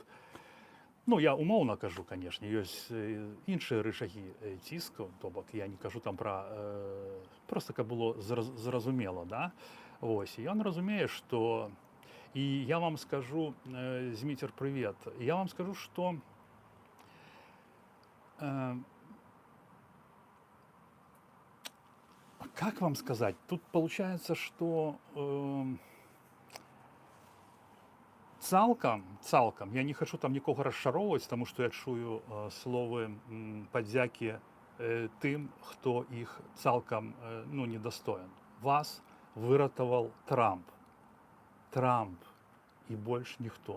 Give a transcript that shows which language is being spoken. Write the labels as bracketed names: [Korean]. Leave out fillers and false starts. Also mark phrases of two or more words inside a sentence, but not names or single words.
[Belarusian] Я умоўна кажу, канешне, ёсць іншыя рычагі ціску, то бок я не кажу там пра... Проста каб было зразумела, да? Вось, і ён разумее, што... І я вам скажу, Зміцер, прывет, я вам скажу, што... [Russian] Как вам сказать? Тут получается, что... [Belarusian] Цалкам, я не хочу там нікога расчароўваць, таму што я чую словы падзякі тым, хто іх цалкам недастоин. Вас выратаваў Трамп. Трамп і больш ніхто.